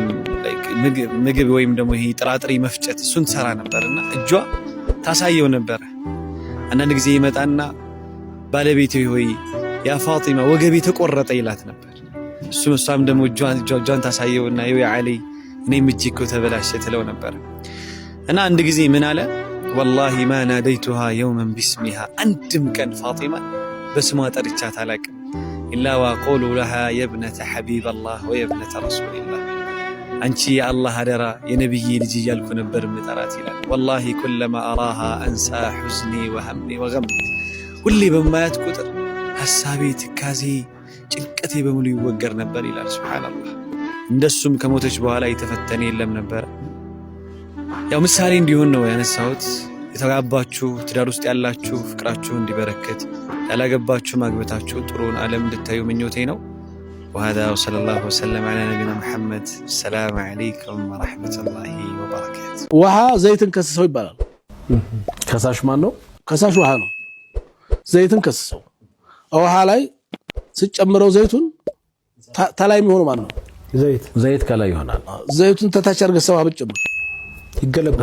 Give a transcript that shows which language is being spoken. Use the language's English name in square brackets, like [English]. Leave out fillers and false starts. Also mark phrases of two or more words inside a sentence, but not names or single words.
[Amharic] ምግብ ወይም ደግሞ ይሄ ጥራጥሬ መፍጨት እሱን ትሰራ ነበርና እጇ ታሳየው ነበር አንዳንድ ጊዜ ይመጣና ባለቤቴ ሆይ ያ ፋጢማ ወገቤ ተቆረጠ ይላት ነበር እሷም ደግሞ እጇን ታሳየውና ያ አሊ እኔም እጄ እኮ ተበላሸ ትለው ነበር እና አንድ ጊዜ ምን አለ [Arabic] والله ما ناديتها يوما باسمها [Amharic] አንድም ቀን ፋጢማ በስሟ ጠርቻት አላቅም [Arabic] إلا وأقول لها يا ابنة حبيب الله ويا ابنة رسول الله [Amharic] አንቺ የአላህ አደራ የነብይ ልጅ እያልኩ ነበር ምጠራት ይላል [Arabic] والله كلما أراها أنسى حزني وهمي وغمي [Amharic] ሁሌ በማያት ቁጥር ሐሳቤ ትካዜ ጭንቀቴ በሙሉ ይወገር ነበር ይላል ሱብሃንአላህ እንደሱም ከሞተች በኋላ የተፈተነ የለም ነበር ያው ምሳሌ እንዲሆን ነው ያነሳሁት የተጋባችሁ ትዳር ውስጥ ያላችሁ ፍቅራችሁ እንዲበረከት ያላገባችሁ ማግበታችሁ ጥሩን ዓለም እንድታዩ ምኞቴ ነው [Arabic] وهذا وصلى الله وسلم على نبينا محمد السلام عليكم ورحمة الله وبركاته [Amharic] ውሃ ዘይትን ከሰሰው ይባላል ከሳሽ ማን ነው ከሳሽ ውሃ ነው ዘይትን ከሰሰው ውሃ ላይ ሲጨምረው ዘይቱን ተላይ የሚሆነው ማን ነው ዘይት ከላይ ይሆናል ዘይቱን ተታች አድርገህ ሰው አብጭምር ይገለበጣል